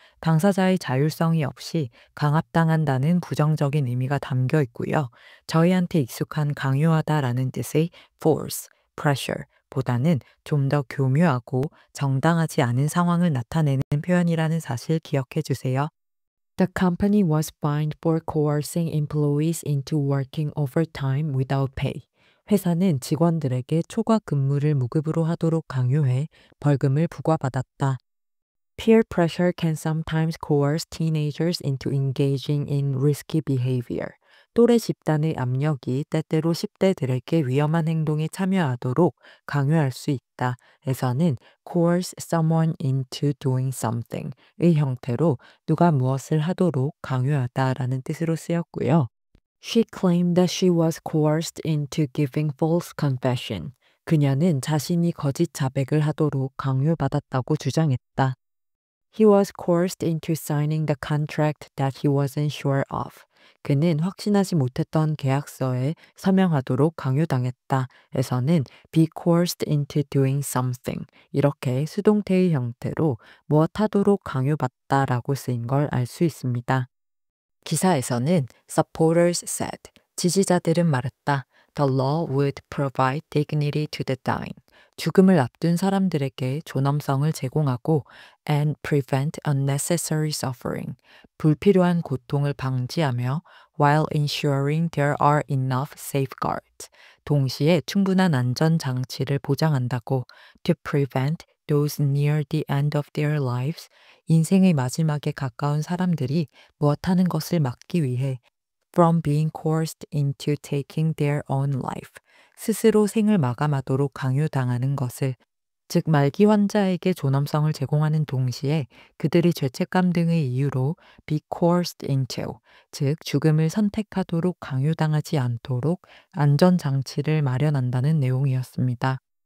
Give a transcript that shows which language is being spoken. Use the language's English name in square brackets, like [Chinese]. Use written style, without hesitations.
[Korean] 당사자의 자율성이 없이 강압당한다는 부정적인 의미가 담겨 있고요. 저희한테 익숙한 강요하다라는 뜻의 force, pressure 보다는 좀 더 교묘하고 정당하지 않은 상황을 나타내는 표현이라는 사실 기억해 주세요. [English] The company was fined for coercing employees into working overtime without pay. [Korean] 회사는 직원들에게 초과 근무를 무급으로 하도록 강요해 벌금을 부과받았다. [English] Peer pressure can sometimes coerce teenagers into engaging in risky behavior. [Korean] 또래 집단의 압력이 때때로 10대들에게 위험한 행동에 참여하도록 강요할 수 있다. 에서는 [English] coerce someone into doing something [Korean] 의 형태로 누가 무엇을 하도록 강요하다라는 뜻으로 쓰였고요. [English] She claimed that she was coerced into giving false confession. [Korean] 그녀는 자신이 거짓 자백을 하도록 강요받았다고 주장했다. [English] He was coerced into signing the contract that he wasn't sure of. [Korean] 그는 확신하지 못했던 계약서에 서명하도록 강요당했다. [English] 에서는 be coerced into doing something. [Korean] 이렇게 수동태의 형태로 무엇 하도록 강요받다라고 쓰인 걸 알 수 있습니다. 기사에서는 [English] supporters said, [Korean] 지지자들은 말했다. [English] The law would provide dignity to the dying. [Korean] 죽음을 앞둔 사람들에게 존엄성을 제공하고 [English] and prevent unnecessary suffering. [Korean] 불필요한 고통을 방지하며 [English] while ensuring there are enough safeguards. [Korean] 동시에 충분한 안전 장치를 보장한다고 [English] to prevent those near the end of their lives. [Korean] 인생의 마지막에 가까운 사람들이 무엇하는 것을 막기 위해 [English] from being coerced into taking their own life. [Korean] 스스로 생을 마감하도록 강요당하는 것을, 즉 말기 환자에게 존엄성을 제공하는 동시에 그들이 죄책감 등의 이유로 [English] be coerced into, [Korean] 즉 죽음을 선택하도록 강요당하지 않도록 안전장치를 마련한다는 내용이었습니다.